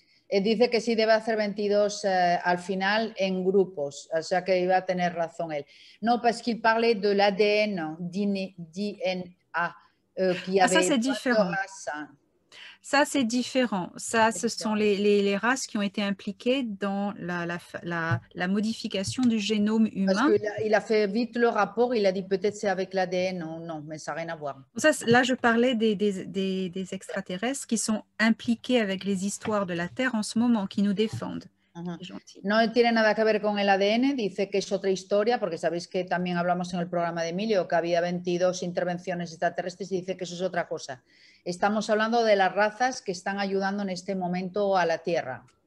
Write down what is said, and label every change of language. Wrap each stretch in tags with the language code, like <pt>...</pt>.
<es>Dice que sí debe hacer 22 al final en grupos, o sea que iba a tener razón él.</es> <fr>Non, parce qu'il parlait de l'ADN, DNA, qui avait ça c'est différent. Ça c'est différent. Ça, ce sont les races qui ont été impliquées dans la modification du génome humain. Parce qu'il a fait vite le rapport, il a dit peut-être c'est avec l'ADN, non, mais ça n'a rien à voir. Ça, là, je parlais des extraterrestres qui sont impliqués avec les histoires de la Terre en ce moment, qui nous défendent.</fr> <es>No tiene nada que ver con el ADN, dice que es otra historia, porque sabéis que también hablamos en el programa de Emilio que había 22 intervenciones extraterrestres y dice que eso es otra cosa. Estamos hablando de las razas que están ayudando en este momento a la Tierra.</es>